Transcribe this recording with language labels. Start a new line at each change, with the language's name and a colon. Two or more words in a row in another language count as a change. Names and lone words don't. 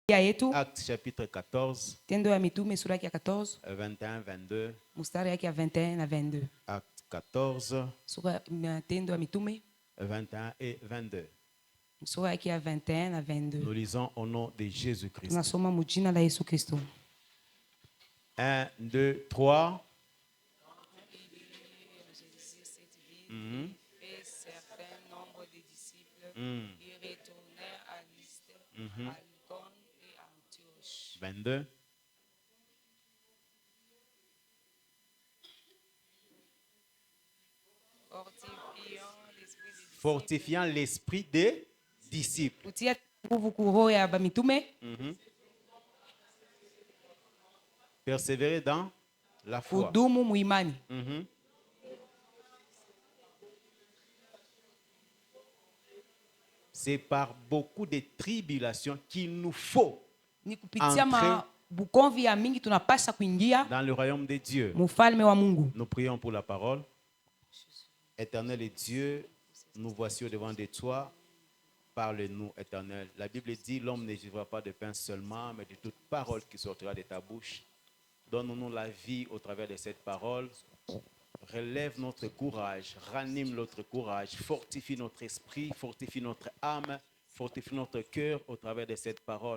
French: Actes chapitre 14,
Swahili: Tendo ya Mitume sura ya 14 21, 22. mstari yake ya 21 na 22.
French: Actes 14,
Swahili: Sura Tendo ya Mitume
French: 21 et 22.
Swahili: sura yake ya 21 na 22.
French: Nous lisons au nom de Jésus-Christ.
Swahili: Tunasoma mujina la Yesu Kristo. 1, 2, 3.
French: Et certains nombre de disciples y retournèrent à Lystre, à Icône et à Antioche. 22. Fortifiant l'esprit des disciples.
Swahili: Kutia nguvu kuroho ya bamitume.
French: Persévérer dans la foi.
Swahili: Kudumu muimani.
French: C'est par beaucoup de tribulations qu'il nous faut
Swahili: Ni kupitia mabukonvi ya mingi tunapasha kuingia
French: dans le royaume de Dieu.
Swahili: mufalme wa Mungu.
French: Nous prions pour la parole. Éternel et Dieu, nous voici au devant de toi. Parle-nous, Éternel. La Bible dit, l'homme ne vivra pas de pain seulement, mais de toute parole qui sortira de ta bouche. Donne-nous la vie au travers de cette parole. Relève notre courage, ranime notre courage, fortifie notre esprit, fortifie notre âme, fortifie notre cœur au travers de cette parole.